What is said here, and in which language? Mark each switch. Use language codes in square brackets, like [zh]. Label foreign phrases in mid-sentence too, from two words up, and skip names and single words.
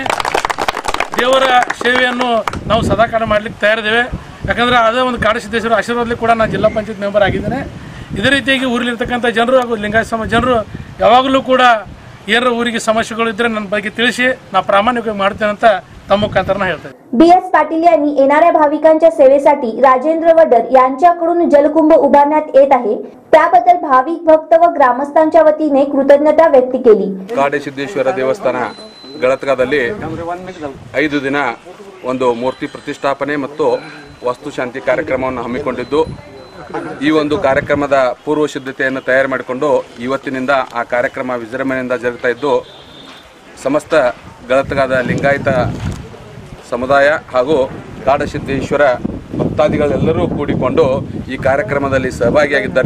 [kn] ದೇವರ ಸೇವೆಯನ್ನು ನಾವು ಸದಾಕಾಲ ಮಾಡಲಿಕ್ಕೆ ತಯಾರಿದ್ದೇವೆ, ಯಾಕಂದರೆ ಅದೇ ಒಂದು ಕಾಡಸಿದ್ದೇಶ್ವರ ಆಶೀರ್ವಾದದಲ್ಲಿ ಕೂಡ ನಾನು ಜಿಲ್ಲಾ ಪಂಚಾಯತ್ ಮೆಂಬರ್ ಆಗಿದ್ದೇನೆ। ಇದೇ ರೀತಿಯಾಗಿ ಊರಲ್ಲಿರ್ತಕ್ಕಂಥ ಜನರು ಹಾಗೂ ಲಿಂಗಾಯತ ಸಮಾಜ ಜನರು ಯಾವಾಗಲೂ ಕೂಡ ಏನಾರ ಊರಿಗೆ ಸಮಸ್ಯೆಗಳು ಇದ್ರೆ ನನ್ನ ಬಗ್ಗೆ ತಿಳಿಸಿ ನಾ ಪ್ರಾಮಾಣಿಕವಾಗಿ ಮಾಡ್ತೇನೆ ಅಂತ ತಮ್ಮ ಮುಖಾಂತರ ಹೇಳ್ತಾರೆ. [mr] BS पाटील यांनी येणाऱ्या भाविकांच्या सेवेसाठी राजेंद्र वडर यांच्याकडून जलकुंभ उभारण्यात येत आहे त्याबद्दल भाविक भक्त व ग्रामस्थांच्या वतीने कृतज्ञता व्यक्त केली. [kn] ಕಾಡಸಿದ್ದೇಶ್ವರ ದೇವಸ್ಥಾನ ಗಳತ್ಗಾದಲ್ಲಿ 5 ದಿನ ಒಂದು ಮೂರ್ತಿ ಪ್ರತಿಷ್ಠಾಪನೆ ಮತ್ತು ವಾಸ್ತುಶಾಂತಿ ಕಾರ್ಯಕ್ರಮವನ್ನು ಹಮ್ಮಿಕೊಂಡಿದ್ದು ಈ ಒಂದು ಕಾರ್ಯಕ್ರಮದ ಪೂರ್ವ ಸಿದ್ಧತೆಯನ್ನು ತಯಾರು ಮಾಡಿಕೊಂಡು ಇವತ್ತಿನಿಂದ ಆ ಕಾರ್ಯಕ್ರಮ ವಿಜೃಂಭಣೆಯಿಂದ ಜರುಗುತ್ತಾ ಇದ್ದು ಸಮಸ್ತ ಗಳತ್ಗಾದ ಲಿಂಗಾಯತ ಸಮುದಾಯ ಹಾಗೂ ಕಾಡಸಿದ್ದೇಶ್ವರ ಭಕ್ತಾದಿಗಳೆಲ್ಲರೂ ಕೂಡಿಕೊಂಡು ಈ ಕಾರ್ಯಕ್ರಮದಲ್ಲಿ ಸಹಭಾಗಿಯಾಗಿದ್ದಾರೆ.